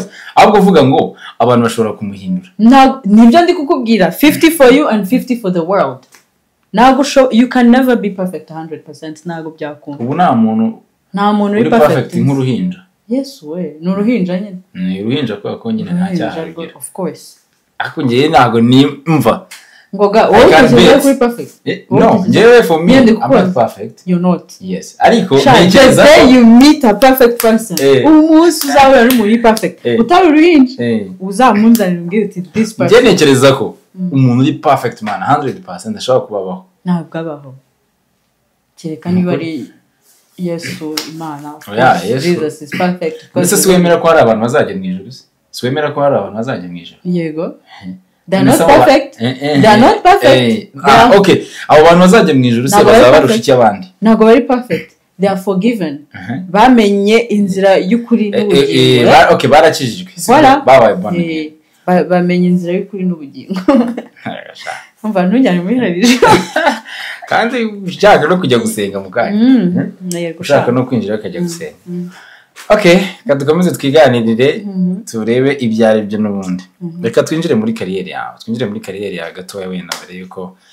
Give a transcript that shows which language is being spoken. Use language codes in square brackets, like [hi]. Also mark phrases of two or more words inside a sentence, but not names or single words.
[rw] ahubwo uvuga ngo abantu bashobora kumuhindura nibyo ndi kukubwira [en] 50 for you and 50 for the world ntago you can never be perfect 100% [rw] ntago byakunda ubu nta muntu uri perfect nk'uruhinja yes we ni uruhinja nyine ni uruhinja ko nyine nta cyaha [en] of course [rw] ako ngiye ntago nimva ngoga wowe kuri perfect [en] no ngewe for me I'm not perfect you're not [rw] yes ariko ntekereza ko [en] you meet a perfect person [rw] umunsi uzabura n'umuntu perfect utari uruhinja uzamunzanira umbwire uti [en] this person [rw] nge ntekereza ko umuntu uri [en] perfect man [rw] 100% ashobora kubabaho ntabwo abaho kereka niba ari Yesu Imana [en] Jesus is perfect [rw] ese siwemera ko hari abantu bazajya mu ijuru siwemera ko hari abantu bazajya mu ijuru [en] yego they're not perfect they're not perfect [rw] okay abo bantu bazajya mu ijuru se bazaba barusha iki abandi ntabwo bari perfect [en] they are forgiven [rw] bamenye inzira y'ukuri n'ubugingo okay barakijijwe babaye born bamenye inzira y'ukuri n'ubugingo umva ntujyane muri religion kandi ushaka no kujya gusenga mu kanya ushaka no kwinjira akajya gusenga okay kadukomeze twiganirire turebe ibyari byo n'ubundi reka twinjire muri kariyeri yawe gatoya wenda mbere yuko